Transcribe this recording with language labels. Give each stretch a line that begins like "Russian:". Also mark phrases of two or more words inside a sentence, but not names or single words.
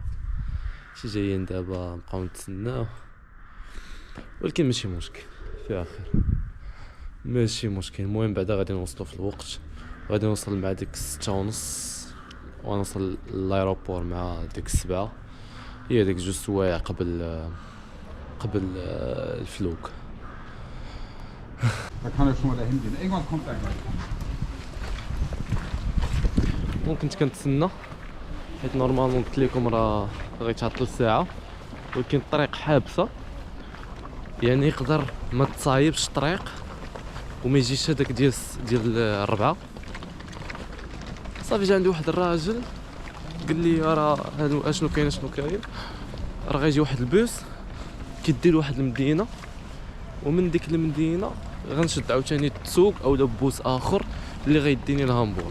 Arabic: شي جايين دابا نبقاو نتسناو، ولكن ماشي مشكل في اخر ماشي مشكل. المهم بعدا غادي نوصلوا في الوقت، غادي نوصل مع ديك 6:30 ونوصل لايروبور مع ديك 7. هي ديك 2 سوايع قبل الفلوق.
German: Da kann er schon mal dahin gehen. Irgendwann kommt er gleich.
Arabic: كنت كنتسنى حيت نورمالمون قلت لكم راه غيتعطل الساعه، ولكن الطريق حابسه، يعني يقدر ما تصايبش الطريق وما يجيش هذاك ديال الربعه. صافي جا عندي واحد الراجل قال لي راه هادو اشنو كاين راه غيجي واحد البوس كيدير واحد المدينه، ومن ديك المدينه غنشد عاوتاني التسوق او بوس اخر اللي غيديني لهامبورغ.